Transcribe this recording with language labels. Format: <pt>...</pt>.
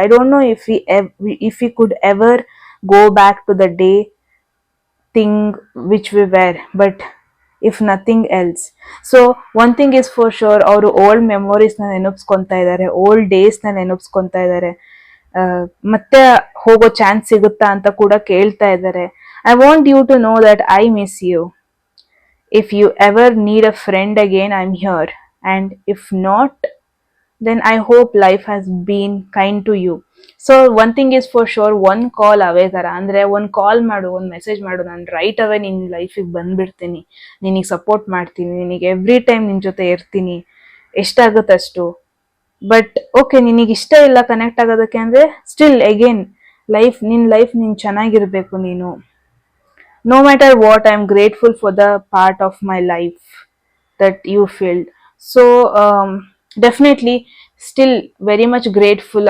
<en>I don't know if we could ever go back to the day thing which we were, but if nothing else. So one thing is for sure,</en> <kn>ಅವರು old ಮೆಮೊರೀಸ್ನ ನೆನಪಿಸ್ಕೊತಾ ಇದ್ದಾರೆ, old ಡೇಸ್ನ ನೆನಪಿಸ್ಕೊತಾ ಇದ್ದಾರೆ. ಮತ್ತೆ ಹೋಗೋ chance ಸಿಗುತ್ತಾ ಅಂತ ಕೂಡ ಕೇಳ್ತಾ ಇದ್ದಾರೆ.</kn> <en>I want you to know that I miss you. If you ever need a friend again, I'm here. And if not, then I hope life has been kind to you. So one thing is for sure, one call away</en> <kn>ತರ ಅಂದ್ರೆ, ಒಂದು ಕಾಲ್ ಮಾಡು, ಒಂದು message ಮಾಡು, ನಾನು right ಅವೇ ನಿನ್ನ ಲೈಫಿಗೆ ಬಂದ್ಬಿಡ್ತೀನಿ, ನಿನಗೆ ಸಪೋರ್ಟ್ ಮಾಡ್ತೀನಿ, ನಿನಗೆ ಎವ್ರಿ ಟೈಮ್ ನಿನ್ನ ಜೊತೆ ಇರ್ತೀನಿ, ಎಷ್ಟಾಗುತ್ತಷ್ಟು. ಬಟ್ ಓಕೆ, ನಿನಗೆ ಇಷ್ಟ ಇಲ್ಲ ಕನೆಕ್ಟ್ ಆಗೋದಕ್ಕೆ ಅಂದ್ರೆ, ಸ್ಟಿಲ್ ಅಗೇನ್ ನಿನ್ನ ಲೈಫ್ ನೀನು ಚೆನ್ನಾಗಿರ್ಬೇಕು ನೀನು.</kn> <en>No matter what, I'm grateful for the part of my life that you filled. So definitely still very much grateful.</en>